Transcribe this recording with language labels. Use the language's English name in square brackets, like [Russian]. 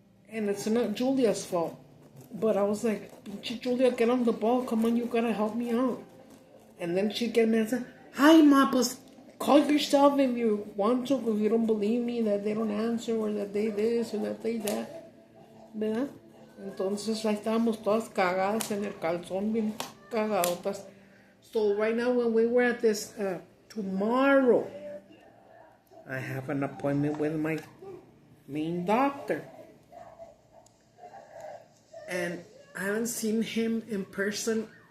[English] And it's not Julia's fault. But I was like, Julia, get on the ball. Come on, you gotta help me out. And then she'd get me and say, hi, ma, pues call yourself if you want to, if you don't believe me, that they don't answer, or that they this, or that they that. [Spanish] ¿Verdad? Entonces, ahí estábamos todas cagadas en el calzón, bien cagadotas. [English] So, right now, when we were at this, tomorrow, I have an appointment with my main doctor. And I haven't seen him in person.